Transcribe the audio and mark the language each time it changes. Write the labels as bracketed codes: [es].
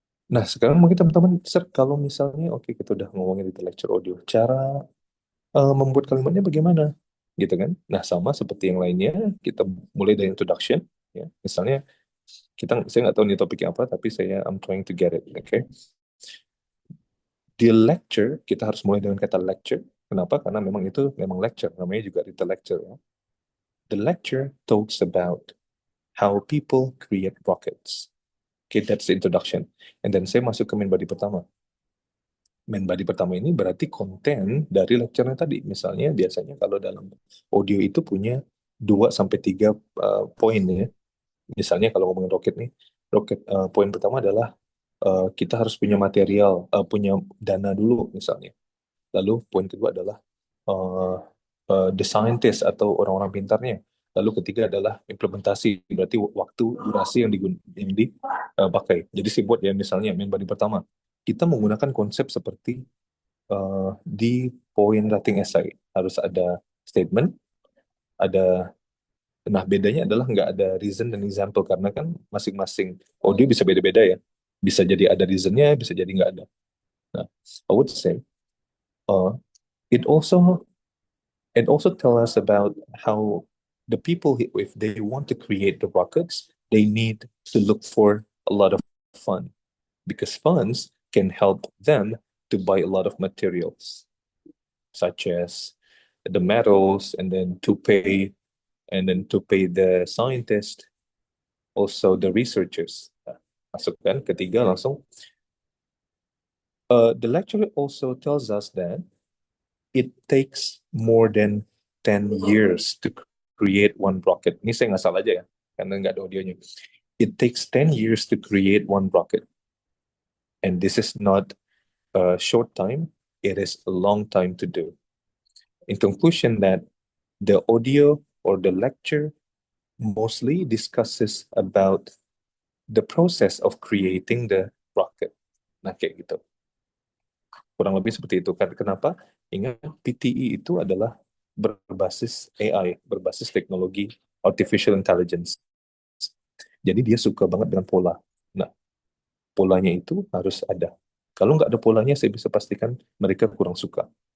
[id] Nah, sekarang mungkin teman-teman, Sir, kalau misalnya oke, kita udah ngomongin little lecture audio, cara membuat kalimatnya bagaimana? Gitu kan? Nah, sama seperti yang lainnya, kita mulai dari introduction ya. Misalnya saya nggak tahu nih topiknya apa, tapi [en] I'm trying to get it. Okay. [id] Di lecture kita harus mulai dengan kata lecture. Kenapa? Karena memang itu memang lecture, namanya juga little lecture ya. [en] The lecture talks about how people create rockets. Okay, that's the introduction. And then [id] saya masuk ke main body pertama. Main body pertama ini berarti konten dari lecture-nya tadi. Misalnya biasanya kalau dalam audio itu punya 2 sampai 3 poin ya. Misalnya kalau ngomongin roket nih, poin pertama adalah kita harus punya material, punya dana dulu misalnya. Lalu poin kedua adalah uh, the scientist atau orang-orang pintarnya. Lalu ketiga adalah implementasi, berarti waktu durasi yang dipakai. Jadi sih buat ya misalnya main body pertama, kita menggunakan konsep seperti di poin writing essay harus ada statement, ada. Nah, bedanya adalah nggak ada reason dan example karena kan masing-masing audio bisa beda-beda ya. Bisa jadi ada reasonnya, bisa jadi nggak ada. [en] Nah, I would say uh, it also it also tell us about how the people, if they want to create the rockets, they need to look for a lot of fun because funds can help them to buy a lot of materials such as the metals and then to pay the scientist, also the researchers. [id] Masukkan ketiga langsung. [en] The lecturer also tells us that it takes more than 10 years to create one rocket. [id] Ini saya nggak salah aja ya, karena nggak ada audionya. [en] It takes 10 years to create one rocket. And this is not a short time, it is a long time to do. In conclusion, that the audio or the lecture mostly discusses about the process of creating the rocket. [id] Nah, kayak gitu. Kurang lebih seperti itu. Kenapa? Ingat, PTE itu adalah berbasis AI, berbasis teknologi artificial intelligence. Jadi dia suka banget dengan pola. Nah, polanya itu harus ada. Kalau nggak ada polanya, saya bisa pastikan mereka kurang suka.